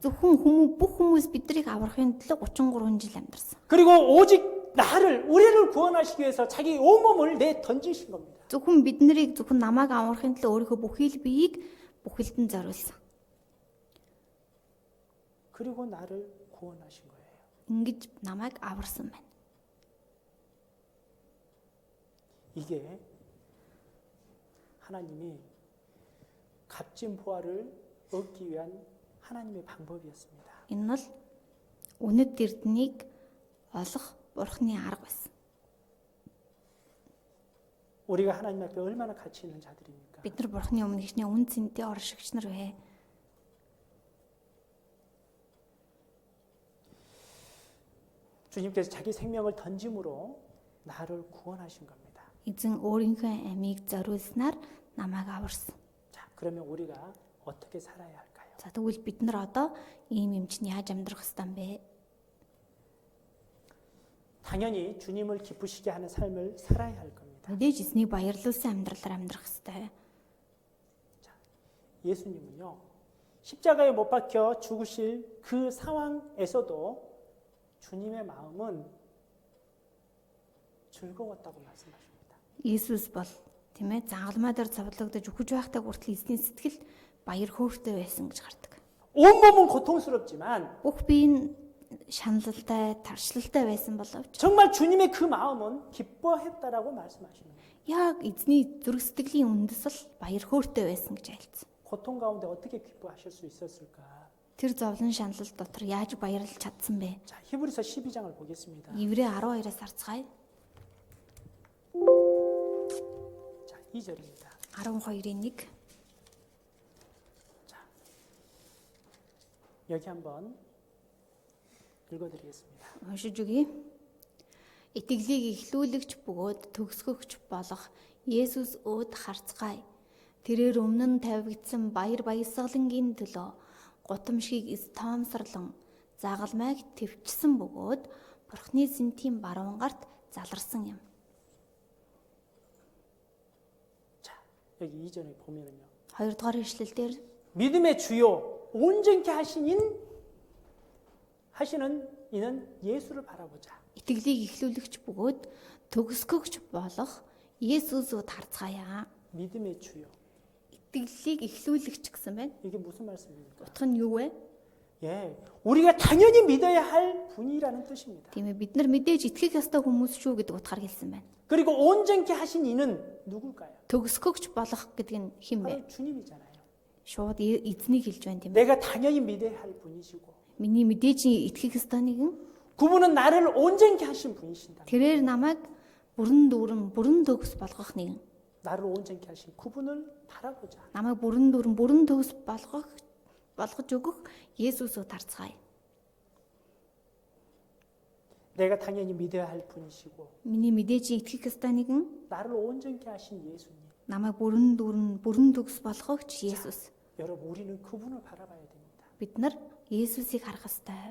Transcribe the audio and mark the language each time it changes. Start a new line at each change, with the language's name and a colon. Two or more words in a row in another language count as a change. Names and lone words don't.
Mongolian: Зөвхөн бүх хүмүүс бидрийг аврахын төлөө 33 жил амьдарсан.
Korean: 그리고 오직 우리를 구원하시기 위해서 자기 온몸을 내 던지신 겁니다.
Mongolian: Зөвхөн бид нарыг зөвхөн намайг аврахын төлөө өөрийнхөө бүхий л биеийг бүхэлд нь зориулсан.
Korean: 그리고 나를 구원하신 거예요.
Mongolian: Ингэж намайг аварсан байна.
Korean: 이게 하나님이 값진 보화를 얻기 위한 하나님의 방법이었습니다.
Mongolian: Энэ нь үнэт эрднийг олох Бурхны арга байсан.
Korean: 우리가 하나님 앞에 얼마나 가치 있는 자들입니까?
Mongolian: Бид нар Бурхны өмнө хичнээн үн цэнтэй оршигч нар вэ?
Korean: 주님께서 자기 생명을 던짐으로 나를 구원하신 겁니다.
Mongolian: Эзэн өөрийнхөө амийг зориулснаар намайг аварсан.
Korean: 자, 그러면 우리가 어떻게 살아야 할까요?
Mongolian: За тэгвэл бид нар одоо ийм юм чинь яаж амьдрах ёстой юм бэ?
Korean: 당연히 주님을 기쁘시게 하는 삶을 살아야 할 겁니다.
Mongolian: Мэдээж эзнийг баярлуулсан амьдралаар амьдрах ёстой.
Korean: 예수님은요, 십자가에 못 박혀 죽으실 그 상황에서도 주님의 마음은 즐거웠다고 말씀하십니다.
Mongolian: Иесус бол тийм ээ загалмай дээр цовдлогдож үхэж байхдаа хүртэл эзний сэтгэл баяр хөөртэй байсан гэж гардаг.
Korean: 온몸은 고통스럽지만
Mongolian: Бүх бие нь шаналлалтай, таршлалтай байсан боловч
Korean: 정말 주님의 그 마음은 기뻐했다라고 말씀하십니다.
Mongolian: яг эзний зүрх сэтгэлийн үндэс л баяр хөөртэй байсан гэж айлцсан.
Korean: 고통 가운데 어떻게 기뻐하실 수 있었을까?
Mongolian: Тэр зовлон шаналл дотор яаж баярлаж чадсан бэ?
Korean: 자, 히브리서 12장을 보겠습니다.
Mongolian: Еврей 12-аас харцгаая.
Korean: 자, 2절입니다.
Mongolian: 12-ийн 1.
Korean: 여기 한번 읽어드리겠습니다.
Mongolian: Уншиж өгье. Итгэлийг эхлүүлэгч бөгөөд төгсгөгч болох Есүс өөд харцгаая. Тэрээр өмнө нь тавигдсан баяр баясгалангийн төлөө гутамшгийг тоомсорлон загалмайг твчсэн бөгөөд Бурхны сэнтийн баруун гарт заларсан юм.
Korean: 자, 여기 2절에 보면은요.
Mongolian: 2 дугаар ишлэлдэр
Korean: 믿음의 주요 온전케 하시는 이는 예수를 바라보자.
Mongolian: итгэлийг эхлүүлэгч бөгөөд төгсгөгч болох Есүсөд харцгаая.
Korean: 믿음의 주요.
Mongolian: итгэлийг эхлүүлэгч гэсэн байна.
Korean: 이게 무슨 말씀입니까?
Mongolian: Утга нь юу вэ?
Korean: 예, 우리가 당연히 믿어야 할 분이라는 뜻입니다.
Mongolian: Тийм ээ бид нар мэдээж итгэх ёстой хүмүүс шүү гэдэг утгаар хэлсэн байна.
Korean: 그리고 온전케 하신 이는 누굴까요?
Mongolian: Төгсгөгч болох гэдэг нь хэн бэ?
Korean: 바로 주님이잖아요.
Mongolian: Шууд эзнийг хэлж байна тийм ээ.
Korean: 내가 당연히 믿어야 할 분이시고
Mongolian: Миний мэдээж итгэх ёстой нэгэн
Korean: 그분은 나를 온전케 하신 분이신다.
Mongolian: тэрээр намайг бүрэн төгс болгох нэгэн.
Korean: 나를 온전케 하신 그분을 바라보자.
Mongolian: Намайг бүрэн төгс болгож өгөх Есүсөө тарцгаая.
Korean: 내가 당연히 믿어야 할 분이시고
Mongolian: Миний мэдээж итгэх ёстой нэгэн
Korean: 나를 온전케 하신 예수님.
Mongolian: намайг бүрэн төгс болгогч Есүс.
Korean: 여러분 우리는 그분을 바라봐야 됩니다.
Mongolian: Бид нар Есүсийг харах ёстой.